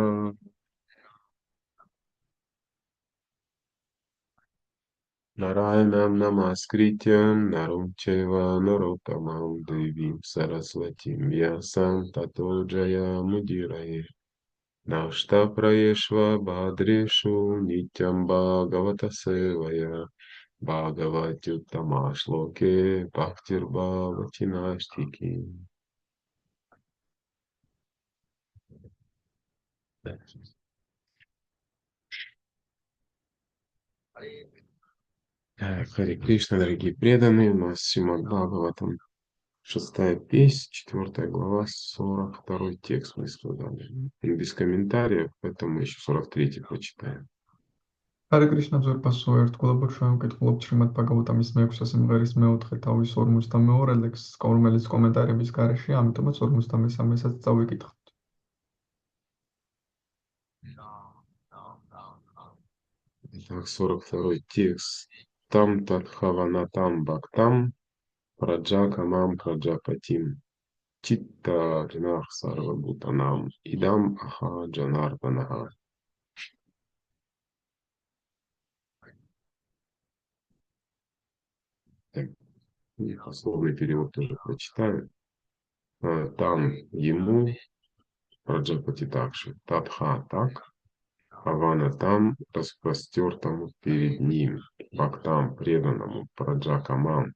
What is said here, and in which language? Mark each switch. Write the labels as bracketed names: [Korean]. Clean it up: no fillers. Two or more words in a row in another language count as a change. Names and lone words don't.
[Sanskrit] नारायणं नमस्कृत्यं नरं चैव नरोत्तमं देवीं सरस्वतीं व्यासं ततो जयमुदीरये नष्टप्रायेष्व भद्रेषु नित्यं भागवत सेवया भगवत्युत्तम श्लोके भक्तिर् भवति नैष्ठिकी. [Russian] Харе Кришна, дорогие преданные, у нас Сримад Бхагаватам, 6-я песнь, 4 глава, 42 текст мы сказали. Без комментариев, поэтому еще 43 прочитаем. [Georgian] Hare Krishna ძვირფასო ერთგულებო ჩვენ ვკითხულობთ შრიმად ბაგავატამის მე-6 სიმღერის მე-4 თავის 52 ლექსს, რომელიც კომენტარების გარეშე, ამიტომაც 53-მესაც წავიკითხოთ. [Russian] Итак, 42 текст. [Sanskrit] तं तथावनतं भक्तं प्रजाकामं प्रजापतिम् चित्त ज्ञः सर्वभूतानाम् इदम् आह जनार्दनः. [Russian] Дословный перевод тоже прочитаю. Там ему Праджапати также. Тадха так. Авана там, распростертому перед ним, Бхактам, преданному, Праджакамам,